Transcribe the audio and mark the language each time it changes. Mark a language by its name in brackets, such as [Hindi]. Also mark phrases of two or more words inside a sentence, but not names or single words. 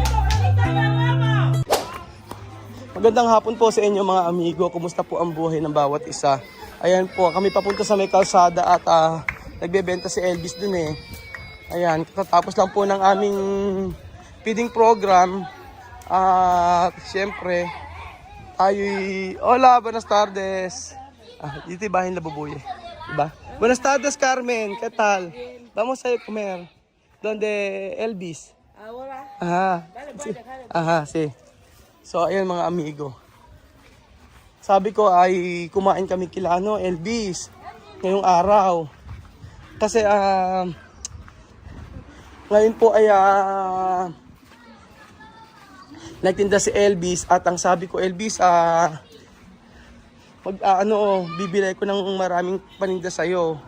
[Filipino] Magandang hapon po sa inyo mga amigo. Kumusta po ang buhay ng bawat isa? Ayan po, kami papunta sa may kalsada at nagbebenta si Elvis dun eh. Ayan, katatapos lang po ng aming [English] feeding program. [Filipino] At syempre, tayo'y... [Spanish] Hola, buenas tardes. [Filipino] Dito bahay na bubuye. Diba? [Spanish] Buenas tardes, Carmen. ¿Qué tal? Vamos a comer. Donde Elvis? Ahora. Aha. Sí. Aha, sí. [Filipino] So, ayun mga amigo. Sabi ko ay kumain kami kila Elvis ngayong araw. Kasi ngayon po ay nagtinda si Elvis at ang sabi ko, Elvis, bibili ko ng maraming paninda sa'yo.